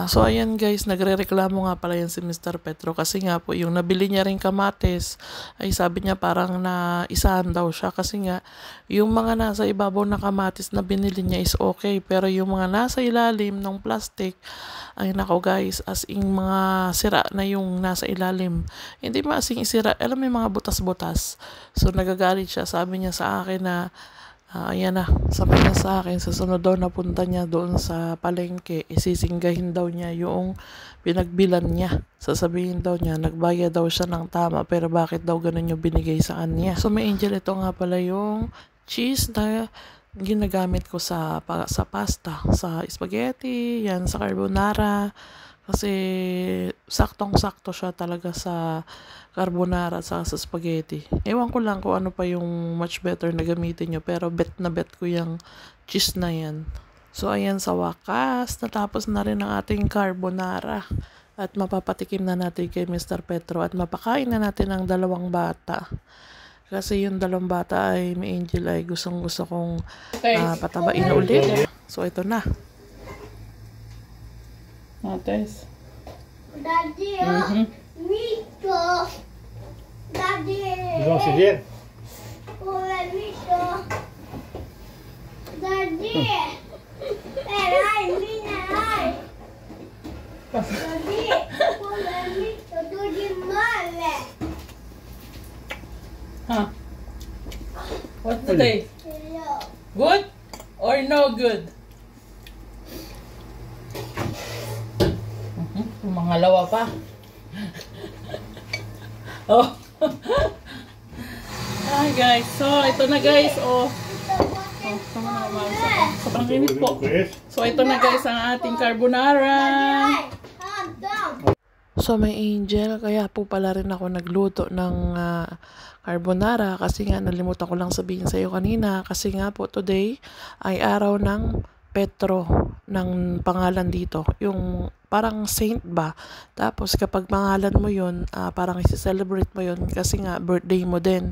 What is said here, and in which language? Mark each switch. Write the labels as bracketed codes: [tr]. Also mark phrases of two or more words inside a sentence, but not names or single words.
[tl] So ayan guys, nagrereklamo nga pala yan si Mr. Petro kasi nga po yung nabili niya ring kamatis ay sabi niya parang na isahan daw siya kasi nga yung mga nasa ibabaw na kamatis na binili niya [en] is okay, [tl] pero yung mga nasa ilalim ng plastic ay nako guys, [en] as in [tl] mga sira na yung nasa ilalim. Hindi masing sira, alam mo yung mga butas-butas. So nagagalit siya, sabi niya sa akin na ayan na, sabi niya sa akin, sa sunod daw na punta niya doon sa palengke, isisinggahin daw niya yung pinagbilan niya. Sasabihin daw niya, nagbayad daw siya ng tama, pero bakit daw ganun yung binigay sa kanya. So may angel, ito nga pala yung cheese na ginagamit ko sa pasta, sa spaghetti, yan, sa carbonara. Kasi saktong-sakto siya talaga sa carbonara at sa spaghetti. Ewan ko lang kung ano pa yung [en] much better [tl] na gamitin nyo, pero bet na bet ko yung cheese na yan. So ayan, sa wakas, natapos na rin ang ating carbonara. at mapapatikim na natin kay Mr. Petro at mapakain na natin ang dalawang bata. Kasi yung dalawang bata ay may Angel ay gustong-gusto kong patabain ulit. So ito na. Taste. Daddy, Mito. Daddy. Belum sedia. [en] Let me show. Daddy. Erai, Minai. Daddy, let me show. Do the male. Huh? What's the taste? Hello. Good or no good? [tl] Mangalawa pa. [en] Oh. Hi guys. [tl] So, ito na guys. Oh. Sobrang init po. So, ito na guys ang ating carbonara. [en] Calm down. [tl] So may Angel, kaya po pala rin ako nagluto ng carbonara kasi nga nalimutan ko lang sabihin sa iyo kanina kasi nga po today ay araw ng Petro ng pangalan dito. Yung parang saint ba? Tapos kapag pangalan mo yun, parang isi-celebrate mo yun kasi nga birthday mo din.